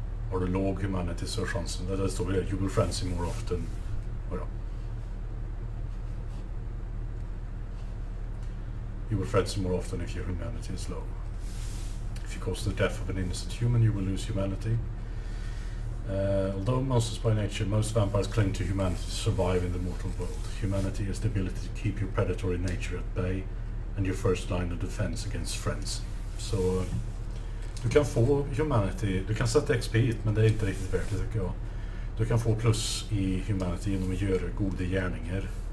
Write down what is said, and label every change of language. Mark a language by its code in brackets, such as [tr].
[sv] Har du låg humanity så är chansen, det står det, [en] you will frenzy more often. [sv] Ja. [en] You will frenzy more often if your humanity is low. If you cause the death of an innocent human, you will lose humanity. Although monsters by nature, most vampires cling to humanity to survive in the mortal world. Humanity is the ability to keep your predatory nature at bay and your first line of defense against friends. [sv] Så du kan få humanity, du kan sätta XP hit, men det är inte riktigt värt det tycker jag. Du kan få plus i humanity genom att göra goda gärningar.